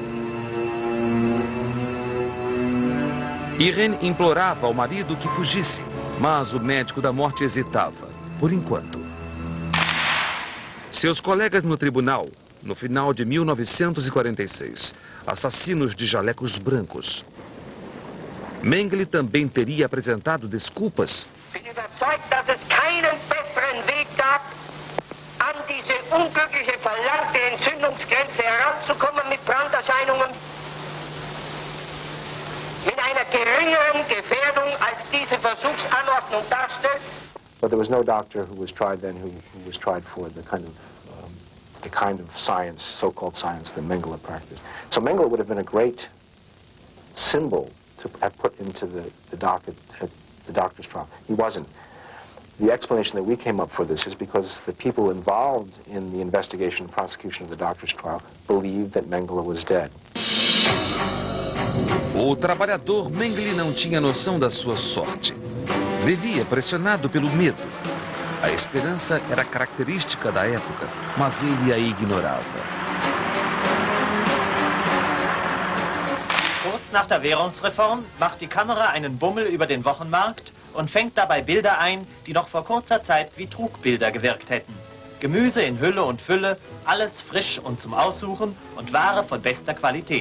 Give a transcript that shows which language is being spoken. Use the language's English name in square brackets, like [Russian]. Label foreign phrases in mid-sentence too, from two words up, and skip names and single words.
[Portuguese] Irene implorava ao marido que fugisse, mas o médico da morte hesitava, por enquanto. Seus colegas no tribunal, no final de 1946, assassinos de jalecos brancos. Mengele também teria apresentado desculpas. [German] Bin überzeugt, dass es keinen besseren Weg gab, an diese unglückliche, verlangte Entzündungsgrenze heranzukommen mit Branderscheinungen, mit einer geringeren Gefährdung, als diese Versuchsanordnung darstellt. [English] But there was no doctor who was tried then who was tried for the kind of science, so-called science, that Mengele practiced. So Mengele would have been a great symbol to have put into the doctor's trial. He wasn't. The explanation that we came up for this is because the people involved in the investigation and prosecution of the doctor's trial believed that Mengele was dead. [Portuguese] O trabalhador Mengele não tinha noção da sua sorte. Vivia pressionado pelo medo. A esperança era característica da época, mas ele a ignorava. [German] Kurz nach der Währungsreform macht die Kamera einen Bummel über den Wochenmarkt und fängt dabei Bilder ein, die noch vor kurzer Zeit wie Trugbilder gewirkt hätten. Gemüse in Hülle und Fülle, alles frisch und zum Aussuchen und Ware von bester Qualität.